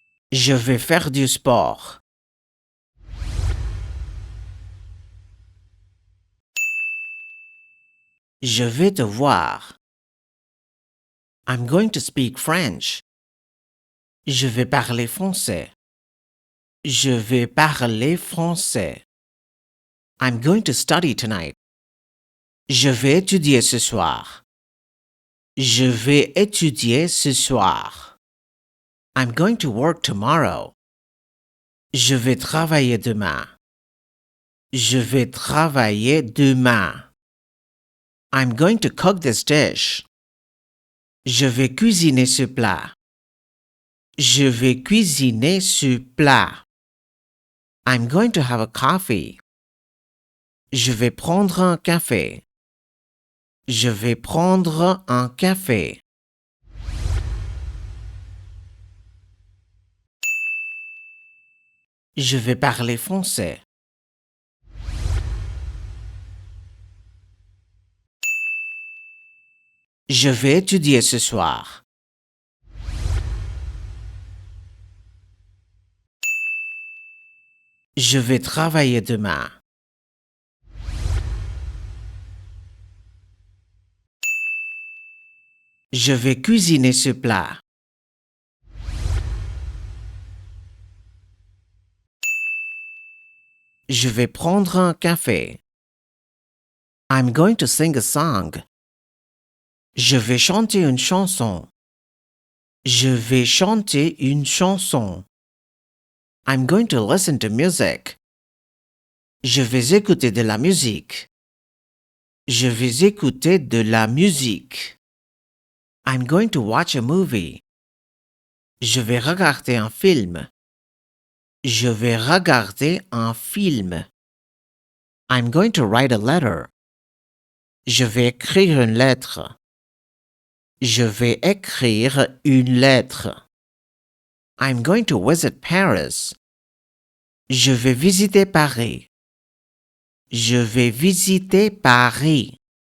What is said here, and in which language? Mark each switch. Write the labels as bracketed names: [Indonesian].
[French] Je vais faire du sport. Je vais te voir. [English] I'm going to speak French. [French] Je vais parler français. Je vais parler français. [English] I'm going to study tonight. [French] Je vais étudier ce soir. Je vais étudier ce soir. [English] I'm going to work tomorrow. [French] Je vais travailler demain. Je vais travailler demain. [English] I'm going to cook this dish. [French] Je vais cuisiner ce plat. Je vais cuisiner ce plat. [English] I'm going to have a coffee. [French] Je vais prendre un café. Je vais prendre un café. Je vais parler français. Je vais étudier ce soir. Je vais travailler demain. Je vais cuisiner ce plat. Je vais prendre un café. [English] I'm going to sing a song. [French] Je vais chanter une chanson. Je vais chanter une chanson. [English] I'm going to listen to music. [French] Je vais écouter de la musique. Je vais écouter de la musique. [English] I'm going to watch a movie. [French] Je vais regarder un film. Je vais regarder un film. [English] I'm going to write a letter. [French] Je vais écrire une lettre. Je vais écrire une lettre. [English] I'm going to visit Paris. [French] Je vais visiter Paris. Je vais visiter Paris.